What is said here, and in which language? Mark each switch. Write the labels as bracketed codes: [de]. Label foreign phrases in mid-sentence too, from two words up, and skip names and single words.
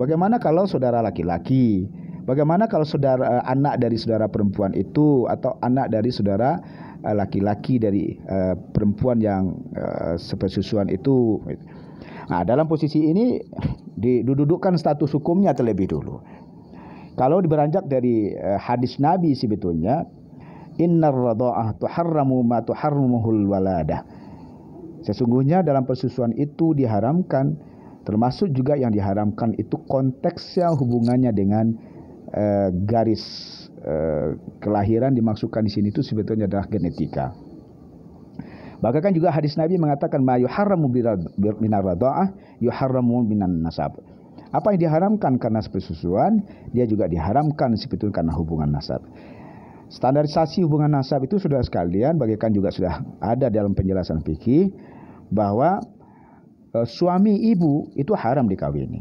[id] Bagaimana kalau saudara laki-laki? Bagaimana kalau saudara anak dari saudara perempuan itu atau anak dari saudara laki-laki dari perempuan yang sepersusuan itu? Nah, dalam posisi ini didudukkan status hukumnya terlebih dulu. Kalau beranjak dari hadis Nabi sebetulnya, [ar] إن الرضاعة تحرم ما تحرمه الولادة. [id] Sesungguhnya dalam persusuan itu diharamkan, termasuk juga yang diharamkan itu konteksnya hubungannya dengan garis kelahiran dimaksudkan di sini itu sebetulnya adalah genetika. Bahkan juga hadis Nabi mengatakan [ar] ما يحرم من الرضاعة يحرم من النسب. [id] Apa yang diharamkan karena persusuan, dia juga diharamkan sebetulnya karena hubungan nasab. Standarisasi hubungan nasab itu sudah sekalian, bagikan juga sudah ada dalam penjelasan fikih bahwa suami ibu itu haram dikawini.